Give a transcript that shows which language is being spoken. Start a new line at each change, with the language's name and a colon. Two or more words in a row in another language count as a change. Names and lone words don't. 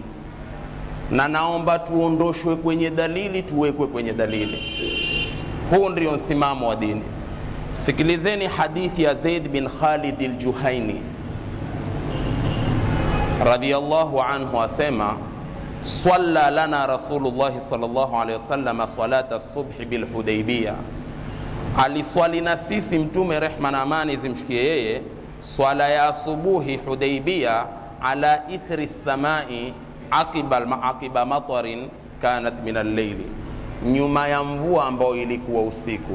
Swahili: Na naomba tuondoshwe kwenye dalili, tuwekwe kwenye dalili. Huu ndio msimamo wa dini. Sikilizeni hadithi ya Zaid bin Khalid al-Juhaini
Arabic: رضي الله عنه,
Swahili: asema
Arabic: صلى لنا رسول الله صلى الله عليه وسلم صلاة الصبح بالحديبية.
Swahili: Aliswali na sisi mtume, rehma na amani zimshikie yeye, swala ya asubuhi Hudaybiyah,
Arabic: على إثر سماء عقب مطر كانت من الليل,
Swahili: nyuma ya mvua ambayo ilikuwa usiku.